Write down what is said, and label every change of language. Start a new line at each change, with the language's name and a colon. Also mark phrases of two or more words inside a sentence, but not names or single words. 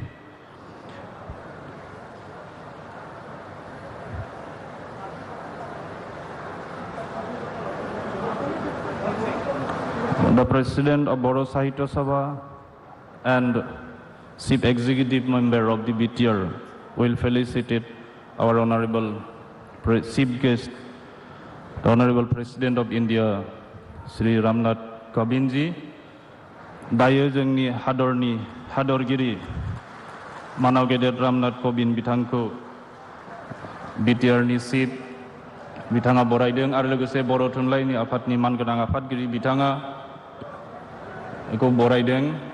English: The President of Bodo Sahitya Sabha and Chief Executive Member of the BTR will felicitate our Honorable Chief Guest, the Honorable President of India, Sri Ramnath Kovind ji.
Bodo: Dayo जोंनि हादरगिरि मानाव गेदेर रामनाथ कोविंद बिथांखौ BTR नि चिफ बिथाङा बरायदों आरो लोगोसे बर' थुनलाइनि आफादनि मानगोनां आफादगिरि बिथाङा को बरायदों.